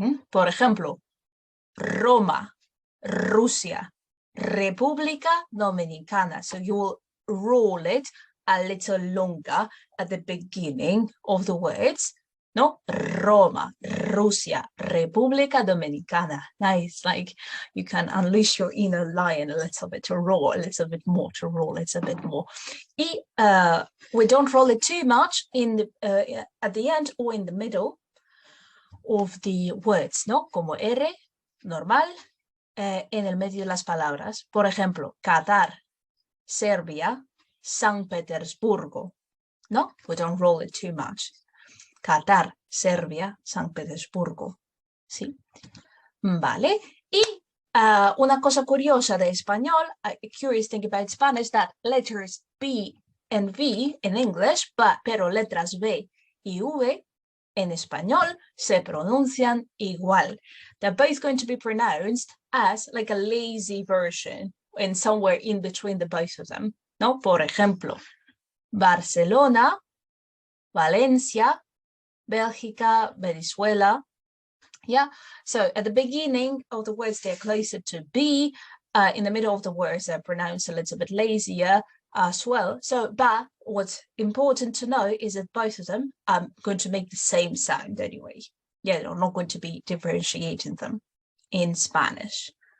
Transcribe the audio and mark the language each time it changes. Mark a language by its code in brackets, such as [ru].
[es] Por ejemplo, Roma, Rusia, República Dominicana. [en] So you will roll it a little longer at the beginning of the words. [es] No, Roma, Rusia, República Dominicana. [en] Nice, like you can unleash your inner lion a little bit to roll, a little bit more to roll, it's a bit more. Y we don't roll it too much in the at the end or in the middle of the words, ¿no? [es] Como R, normal, en el medio de las palabras. Por ejemplo, Qatar, Serbia, San Petersburgo. [en] No, we don't roll it too much. [es] Qatar, Serbia, San Petersburgo. ¿Sí? Vale. Y una cosa curiosa de español, [en] a curious thing about Spanish, that letters B and V in English, [es] pero letras B y V en español se pronuncian igual. [en] They're both going to be pronounced as like a lazy version and somewhere in between the both of them. [es] ¿No? Por ejemplo, Barcelona, Valencia, Bélgica, Venezuela. [en] Yeah, so at the beginning of the words, they're closer to B. In the middle of the words, they're pronounced a little bit lazier as well. So, but what's important to know is that both of them are going to make the same sound anyway. Yeah, they're not going to be differentiating them in Spanish.